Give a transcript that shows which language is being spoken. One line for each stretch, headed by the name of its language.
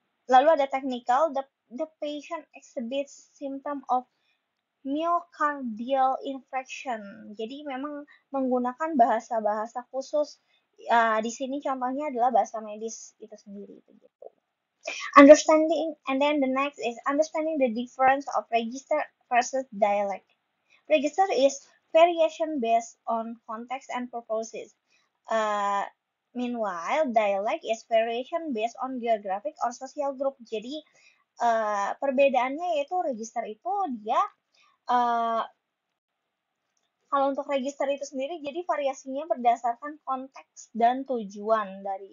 Indonesian: Lalu ada
English: technical, the patient exhibits symptom of myocardial infarction.
Indonesian: Jadi memang menggunakan bahasa-bahasa khusus. Di sini contohnya adalah bahasa medis itu sendiri begitu.
English: Understanding, and then the next is understanding the difference of register versus dialect. Register is variation based on context and purposes. Meanwhile, dialect is variation based on geographic or social group.
Indonesian: Jadi perbedaannya yaitu register itu dia kalau untuk register itu sendiri, jadi variasinya berdasarkan konteks dan tujuannya.